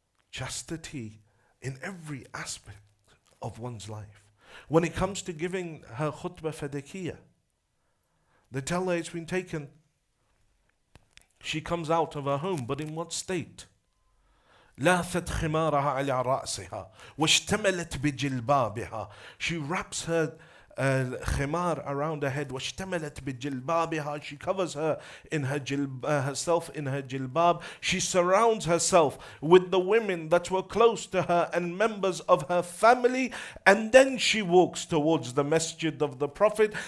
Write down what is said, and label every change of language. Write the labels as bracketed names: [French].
[English] Chastity in every aspect of one's life. When it comes to giving her khutbah fadakiyah, they tell her it's been taken. She comes out of her home, but in what state? [Arabic] لاثت خمارها على رأسها واشتملت بجلبابها. [English] She wraps her khimar around her head. [Arabic] واشتملت بجلبابها. [English] She covers her in her herself in her jilbab. She surrounds herself with the women that were close to her and members of her family, and then she walks towards the masjid of the Prophet.